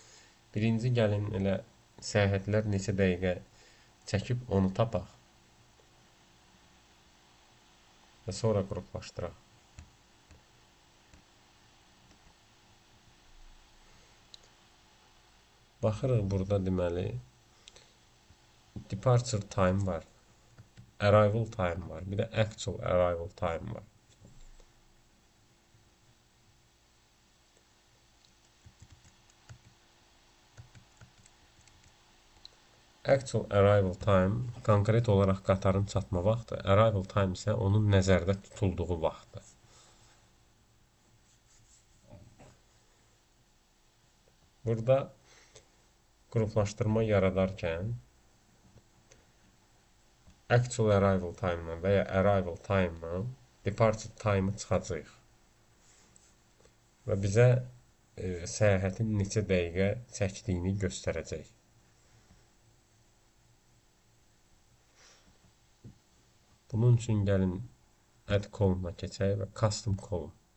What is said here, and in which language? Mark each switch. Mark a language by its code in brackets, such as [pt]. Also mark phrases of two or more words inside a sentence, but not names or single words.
[az] Birinci gəlin elə səyahətlər neçə dəqiqə çəkib onu tapaq. və sonra qruplaşdıraq. Baxırıq burada deməli [en] departure time [az] var, [en] arrival time [az] var, bir də [en] actual arrival time [az] var. [en] Actual arrival time [az] konkret olaraq qatarın çatma vaxtı, [en] arrival time [az] isə onun nəzərdə tutulduğu vaxtdır. Burada qruplaşdırma yaradarkən [en] actual arrival time- [az] la və ya [en] arrival time- [az] la [en] departure time- [az] ı çıxacağıq. Və bizə səyahətin neçə dəqiqə çəkdiyini göstərəcək. Bunun üçün gəlin [en] add column- [az] a keçək və [en] custom column.